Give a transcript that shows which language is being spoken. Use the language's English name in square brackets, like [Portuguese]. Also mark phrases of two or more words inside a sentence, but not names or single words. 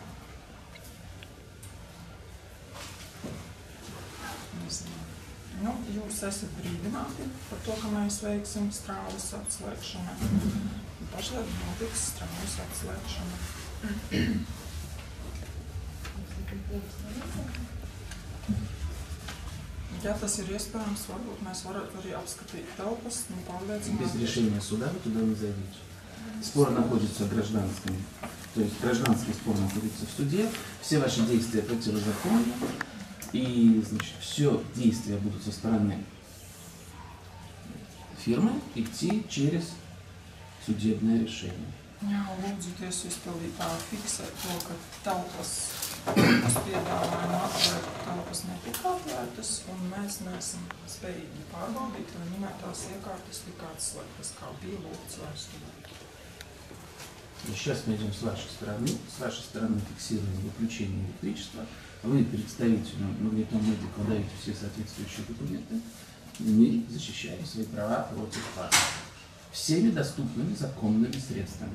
[Latvian] Nu, jūs esat brīdināti par to, ka mēs veiksim strāles atslēgšanu. Pašlaik notiks strāles atslēgšana. Ja tas ir iespējams, varbūt mēs varētu arī apskatīt telpas un pārliecināties. [Russian] Без решения суда вы туда не зайдете. Спор находится гражданским. То есть гражданский спор находится в суде. Все ваши действия противозаконны. И, значит, все действия будут со стороны фирмы идти через судебное решение. [Latvian] Jā, lūdzu tiesu izpildītāju fiksēt to, ka telpas uz piedāvājumu atvērt telpas netika atvērtas, un mēs neesam spējīgi pārbaudīt, vai minētās iekārtas tika atslēgtas, kā bija lūgts vēstulē. [Russian] И сейчас мы идем с вашей стороны фиксируем выключение электричества. Вы представителю Магнитомедика даете все соответствующие документы, и мы защищаем свои права против вас всеми доступными законными средствами.